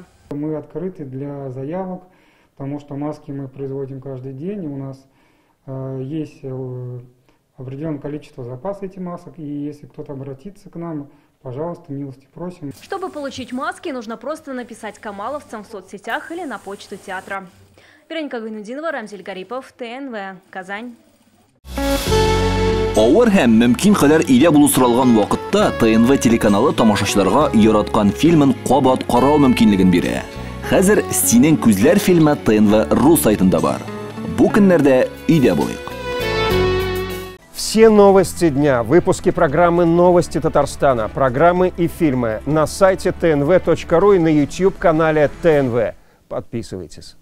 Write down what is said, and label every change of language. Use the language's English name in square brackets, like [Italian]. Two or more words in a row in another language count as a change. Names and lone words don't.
[Russian] Мы открыты для заявок, потому что маски мы производим каждый день. У нас есть определенное количество запаса этих масок. И если кто-то обратится к нам, пожалуйста, милости просим. Чтобы получить маски, нужно просто написать камаловцам в соцсетях или на почту театра. Вероника Гайнудинова, Рамзель Гарипов, ТНВ, Казань. [Tatar] Авыр һәм мөмкин кадәр илә булу соралган вакытта ТНВ телеканалы тамашачыларга яраткан фильмын кабат карау мөмкинлеген бирә. Хәзер «Синең күзләр» фильмы ТНВ.ру сайтында бар. Бу көннәрдә өйдә булыйк. [Russian] Все новости дня, выпуски программы «Новости Татарстана», программы и фильмы на сайте tnv.ru и на YouTube-канале ТНВ. Подписывайтесь.